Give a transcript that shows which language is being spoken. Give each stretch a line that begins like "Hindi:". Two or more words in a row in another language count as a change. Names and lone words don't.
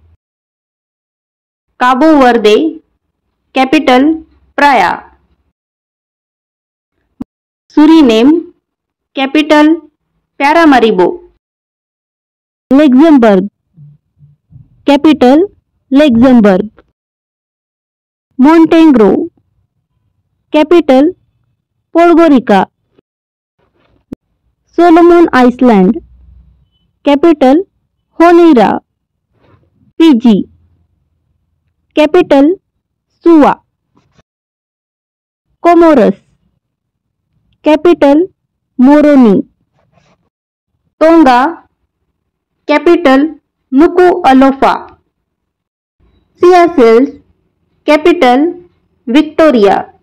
English: Cabo Verde. Capital Praia. Suriname. Capital Paramaribo. Luxembourg. Capital Luxembourg. Montenegro. Capital Podgorica. Solomon Island. Capital Honiara. Fiji. Capital सुवा. कोमोरस. कॅपिटल मोरोनी. तोंगा. कॅपिटल नुकुअलोफा. सियासेल्स. कॅपिटल विक्टोरिया.